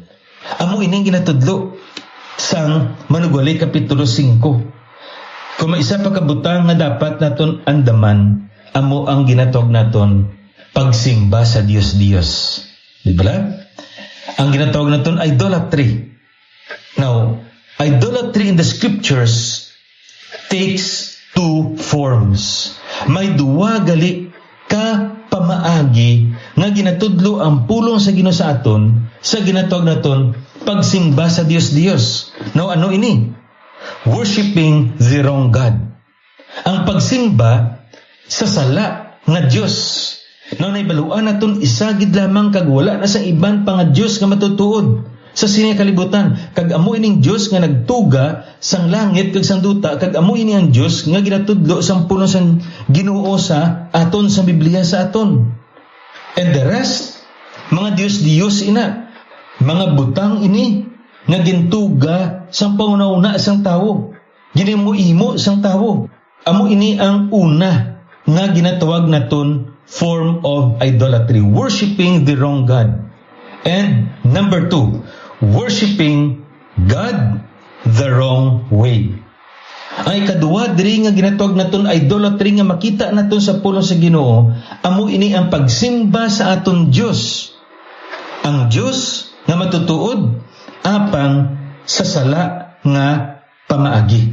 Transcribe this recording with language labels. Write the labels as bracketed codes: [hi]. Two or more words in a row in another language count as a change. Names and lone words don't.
[hil] Amo ining ginatudlo sang Manugali kapitulo 5. Kung may isa pa kabutang nga dapat naton andaman, amo ang ginatog naton pagsimba sa Dios-Dios. Di ba? Ang ginatawag naton idolatry. [en] Now, idolatry in the scriptures takes two forms. [hil] May duwa gali ka pamaagi nga ginatudlo ang pulong sa Ginoo sa aton sa ginatawag naton pagsimba sa Dios. Now ano ini? [en] Worshiping the wrong God. [hil] Ang pagsimba sa sala nga Dios. Now naibaluan naton isagid lamang kag wala na sa iban pa nga Dios nga matutuod sa sining kalibutan. Kag amo ining Dios nga nagtuga sang langit kag sang duta, kag amo ini ang Dios nga ginatudlo sang pulong sang Ginoo sa aton sa Biblia sa aton. [en] And the rest, [hil] mga Dios ina, mga butang ini nga gintuga sang pangunauna sang tawo. Ginimo sang tawo. Amo ini ang una nga ginatawag naton [en] form of idolatry, worshiping the wrong God. And number 2, worshiping God the wrong way. [hil] Ang ikaduha diri nga ginatawag naton idolatry nga makita naton sa pulong sa Ginoo, amo ini ang pagsimba sa aton Dios. Ang Dios nga matutuod apang sa sala nga pamaagi.